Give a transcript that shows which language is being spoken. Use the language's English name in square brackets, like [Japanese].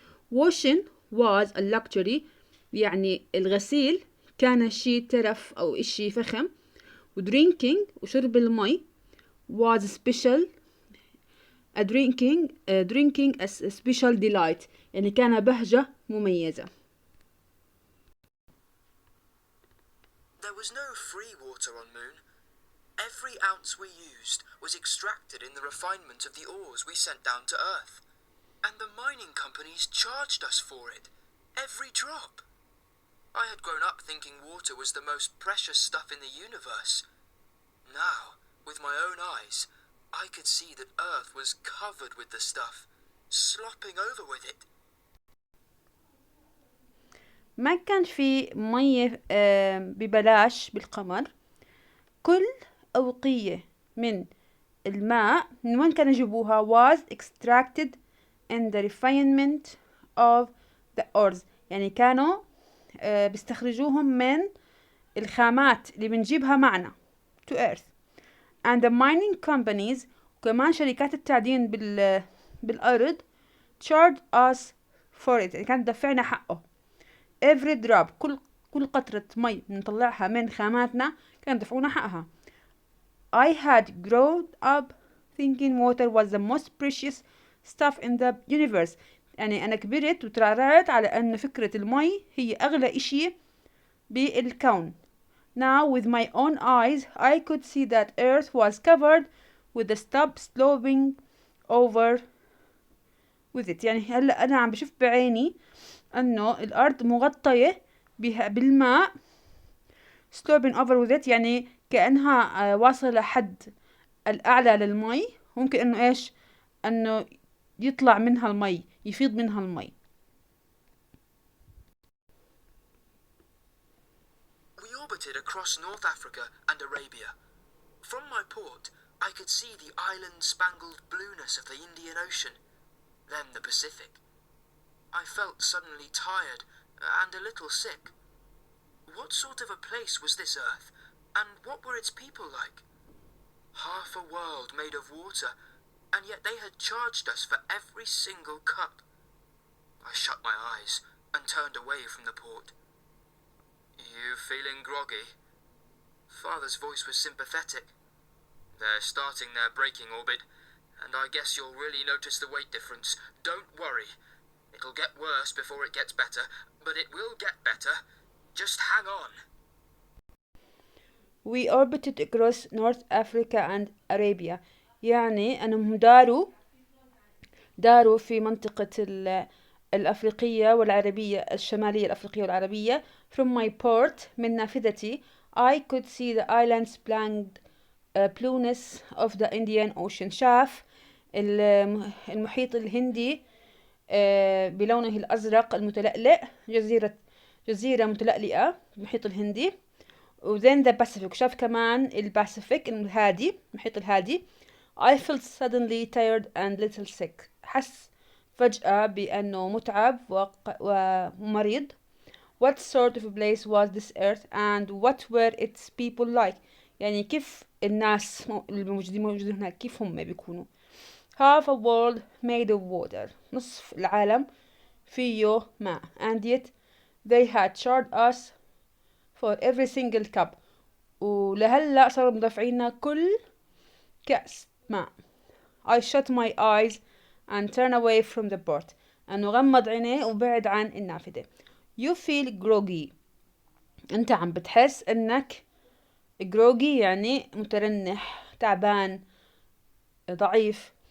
[English] washing was a luxury [Arabic] يعني الغسيل كان شيء ترف أو إشي فخم. [English] drinking [Arabic] وشرب المي [English] was special drinking a special delight [Arabic] يعني كان بهجة مميزة. [English] There was no free water on Moon. Every ounce we used was extracted in the refinement of the ores we sent down to Earth. And the mining companies charged us for it. Every drop. I had grown up thinking water was the most precious stuff in the universe. Now, with my own eyes, I could see that Earth was covered with the stuff, slopping over with it. [Arabic] ما كان في مية ببلاش بالقمر. كل أوقية من الماء من وين كانوا يجيبوها [English] was extracted in the refinement of the ores [Arabic] يعني كانوا بيستخرجوهم من الخامات اللي بنجيبها معنا [English] to earth. and the mining companies [Arabic] وكمان شركات التعدين بالأرض [English] charged us for it [Arabic] يعني كانت دفعنا حقه. [English] every drop [Arabic] كل قطرة مي بنطلعها من خاماتنا كانوا يدفعونا حقها. [English] I had grown up thinking water was the most precious stuff in the universe [Arabic] يعني أنا كبرت وترعرعت على أن فكرة المي هي أغلى إشي بالكون. [English] Now with my own eyes I could see that Earth was covered with the stuff sloping over with it [Arabic] يعني هلأ أنا عم بشوف بعيني أنه الأرض مغطية بالماء [English] sloping over with it [Arabic] يعني كأنها واصلة حد الأعلى للمي. ممكن أنه إيش أنه يطلع منها المي يفيض منها المي. [English] We orbited across North Africa and Arabia. From my port, I could see the island-spangled blueness of the Indian Ocean, then the Pacific. I felt suddenly tired and a little sick. What sort of a place was this Earth, and what were its people like? Half a world made of water, and yet they had charged us for every single cup. I shut my eyes and turned away from the port. You feeling groggy? Father's voice was sympathetic. They're starting their braking orbit, and I guess you'll really notice the weight difference. Don't worry. It'll get worse before it gets better, but it will get better. Just hang on. We orbited across North Africa and Arabia [Arabic] يعني أنهم داروا في منطقة الأفريقية والعربية الشمالية الأفريقية والعربية. [English] From my port [Arabic] من نافذتي [English] I could see the islands blueness of the Indian Ocean [Arabic] شاف المحيط الهندي بلونه الأزرق المتلألئ جزيرة متلألئة المحيط الهندي. [English] وthen the Pacific [Arabic] شاف كمان الباسيفيك الهادي المحيط الهادي. [English] I felt suddenly tired and little sick [Arabic] حس فجأة بأنه متعب ومريض. [English] What sort of a place was this earth and what were its people like؟ [Arabic] يعني كيف الناس الموجودين هناك كيف هم بيكونوا. [English] Half a world made of water. [Arabic] نصف العالم فيه ماء. [English] And yet they had charged us for every single cup. [Arabic] ولهلا صاروا مدفعينا كل كأس ماء. [English] I shut my eyes and turn away from the port. [Arabic] أنه غمض عينيه وبعد عن النافذة. [English] You feel groggy. [Arabic] أنت عم بتحس أنك [English] groggy [Arabic] يعني مترنح تعبان ضعيف.